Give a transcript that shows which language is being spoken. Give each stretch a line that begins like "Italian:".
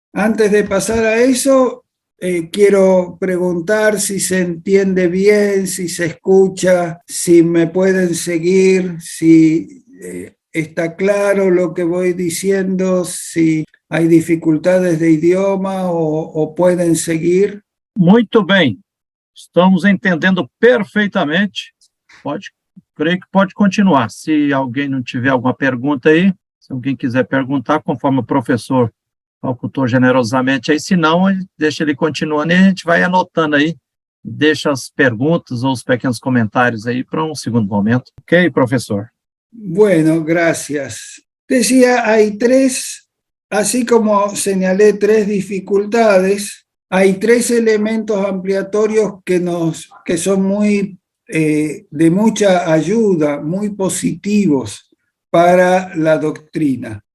Spanish: Antes de pasar a eso, quiero preguntar si se entiende bien, si se escucha, si me pueden seguir, si está claro lo que voy diciendo, si hay dificultades de idioma o pueden seguir.
Portuguese: Muito bem, estamos entendendo perfeitamente. Creio que pode continuar. Se alguém não tiver alguma pergunta aí, se alguém quiser perguntar, conforme o professor facultou generosamente aí, se não, deixa ele continuando e a gente vai anotando aí, deixa as perguntas ou os pequenos comentários aí para um segundo momento. Ok, professor?
Spanish: Bueno, gracias. Decía, hay tres, así como señalé tres dificultades, hay tres elementos ampliatorios que son muy de mucha ayuda, muy positivos para la doctrina.